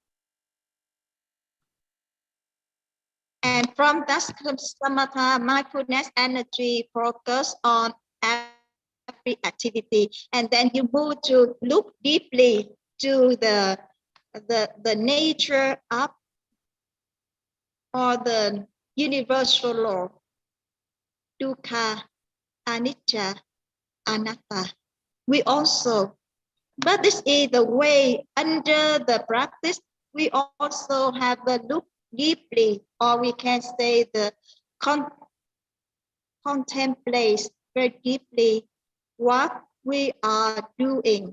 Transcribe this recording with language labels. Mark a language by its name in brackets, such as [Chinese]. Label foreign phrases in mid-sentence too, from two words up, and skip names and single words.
[English] And from that samatha, mindfulness energy focus on every activity. And then you move to look deeply to the nature of or the universal law, [Pali] dukkha, anicca, anatta. [English] We also, but this is the way under the practice, we also have the look deeply, or we can say the contemplate very deeply what we are doing.